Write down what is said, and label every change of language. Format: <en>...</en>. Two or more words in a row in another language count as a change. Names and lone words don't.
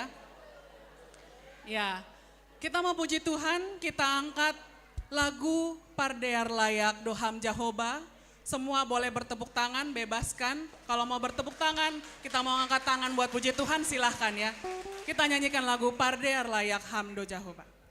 <id>Ya, kita mau puji Tuhan, kita angkat lagu Pardear Layak Doham Jehovah. Semua boleh bertepuk tangan, bebaskan. Kalau mau bertepuk tangan, kita mau angkat tangan buat puji Tuhan, silahkan ya. Kita nyanyikan lagu Pardear Layak Hamdo Jehovah.</id>